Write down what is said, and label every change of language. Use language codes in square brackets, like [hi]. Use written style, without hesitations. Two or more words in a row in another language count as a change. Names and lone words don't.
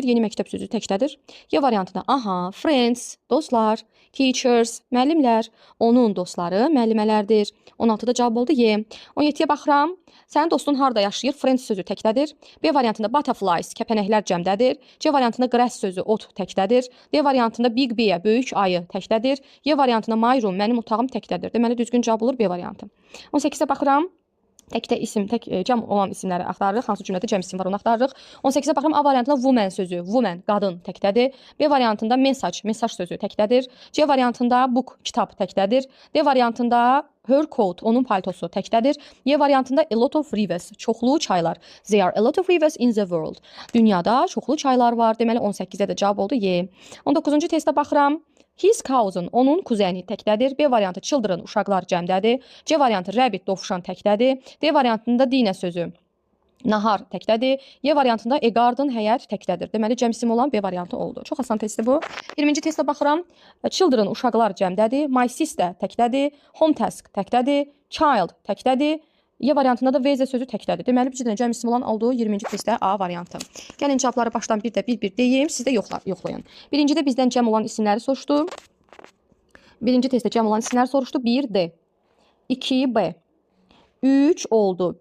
[az] Yeni məktəb sözü təkdədir. Y variantında aha, friends, dostlar, teachers, müəllimlər, onun dostları, müəllimələrdir. 16-da cavab oldu Y. 17-yə baxıram. Sənin dostun harda yaşayır? Friends sözü təkdədir. B variantında butterflies, kəpənəklər cəmdədir. C variantında grass sözü ot təkdədir. D variantında [en] big bear, [az] böyük ayı təkdədir. Y variantında [en] my room, [az] mənim otağım təkdədir. Deməli düzgün cavab olur B variantı. 18-ə baxıram. Təkdə isim, cəm olan isimləri axtarırıq. Hansı cümlədə cəm isim var, onu axtarırıq. 18-ə baxıram. A variantında woman sözü, woman, qadın təkdədir. B variantında message, mesaj sözü təkdədir. C variantında book, kitab təkdədir. D variantında [en] her coat, [az] onun paltosu təkdədir. Y variantında [en] a lot of rivers, [az] çoxlu çaylar. [en] There are a lot of rivers in the world. [az] Dünyada çoxlu çaylar var. Deməli 18-də də cavab oldu Y. 19-cu testə baxıram. [en] His cousin, [az] onun kuzəni təkdədir. B variantı children, uşaqlar cəmdədir. C variantı rabbit, dovşan təkdədir. D variantında dinner sözü, nahar təkdədir. Y variantında [en] a garden, [az] həyət təkdədir. Deməli cəm isim olan B variantı oldu. Çox asan testdir bu. 20-ci testə baxıram. Children, uşaqlar cəmdədir. [en] My sister [az] təkdədir. [en] Home task [az] təkdədir. Child təkdədir. Y variantında da VZ sözü təkdədir. Deməli bir cəm isim olan olduğu 20-ci testdə A variantı. Gəlin cavabları başdan bir deyim, siz də yoxlayın. Birincidə bizdən cəm olan isimləri soruşdu. Birinci testdə cəm olan isimləri soruşdu. 1D, 2B, 3 oldu.